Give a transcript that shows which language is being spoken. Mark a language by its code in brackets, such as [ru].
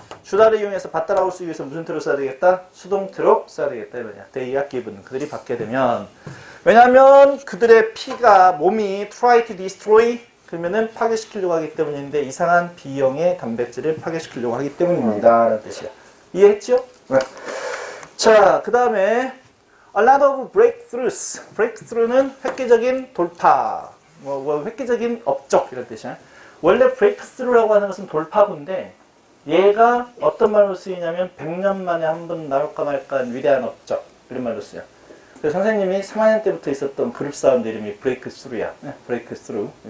[ko] 주다를 이용해서 받다 나올 수 위해서 무슨 태로 써야 되겠다? 수동태로 써야 되겠다 이거냐. [en] they are given. [ko] 그들이 받게 되면 왜냐하면 그들의 피가 몸이 [en] try to destroy [ko] 그러면은 파괴시키려고 하기 때문인데 이상한 B형의 단백질을 파괴시키려고 하기 때문입니다 라는 뜻이야. 이해했죠? 네. [en] 자, 그 다음에 a lot of breakthroughs. [ko] breakthrough는 획기적인 돌파, 획기적인 업적 이런 뜻이야. 원래 breakthrough라고 하는 것은 돌파구인데 얘가 어떤 말로 쓰이냐면 100년 만에 한 번 나올까 말까한 위대한 업적 이런 말로 쓰여. 그래서 선생님이 3학년 때부터 있었던 그룹 사운드 이름이 브레이크스루야. 브레이크스루.